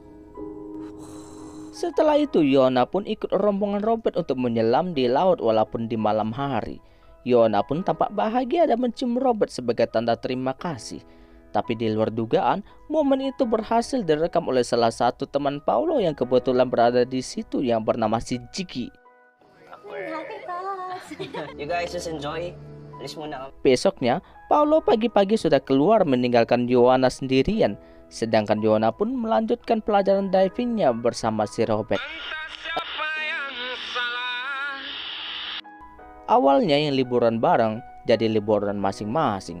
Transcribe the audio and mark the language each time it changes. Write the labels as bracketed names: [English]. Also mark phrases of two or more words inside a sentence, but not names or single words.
[Indonesian] Setelah itu Ioana pun ikut rombongan Robert untuk menyelam di laut walaupun di malam hari. Ioana pun tampak bahagia dan mencium Robert sebagai tanda terima kasih. Tapi di luar dugaan, momen itu berhasil direkam oleh salah satu teman Paolo yang kebetulan berada di situ yang bernama si Jiki. [English] You guys just enjoy. [Filipino] Alis muna. [Indonesian] Besoknya, Paolo pagi-pagi sudah keluar meninggalkan Ioana sendirian. Sedangkan Ioana pun melanjutkan pelajaran divingnya bersama si Robert. Awalnya yang liburan bareng jadi liburan masing-masing.